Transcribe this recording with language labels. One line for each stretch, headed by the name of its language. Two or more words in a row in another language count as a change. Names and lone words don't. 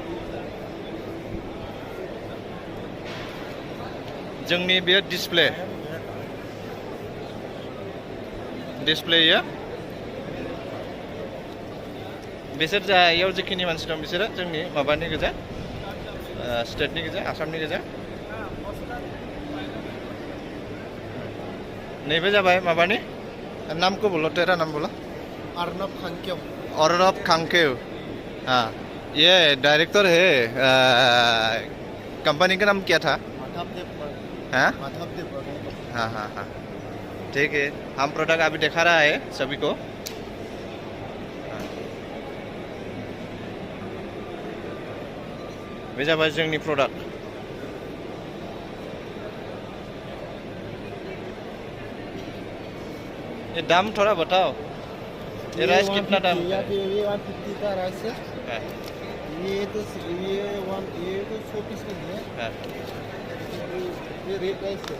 Bodo: जोंनि बे डिसप्ले बिसोर जायाव जिखिनि मानसि दं बिसोरो जोंनि माबानि गोजा स्टेटनि गोजा आसामनि गोजा। नैबे जाबाय माबानि
Hindi: नामको बोलो तेरा नाम बोलो अर्नब खांकेव हाँ ये डायरेक्टर है कंपनी का नाम क्या था हाँ हाँ हाँ हाँ ठीक है हम प्रोडक्ट अभी दिखा रहा है सभी को।
Bodo: बे जाबाय जोंनि प्रोडक्ट
Hindi: ये दाम थोड़ा बताओ ये राइस कितना दाम ये 150 का राइस है ये तो 100 पीस का है ये रेड राइस है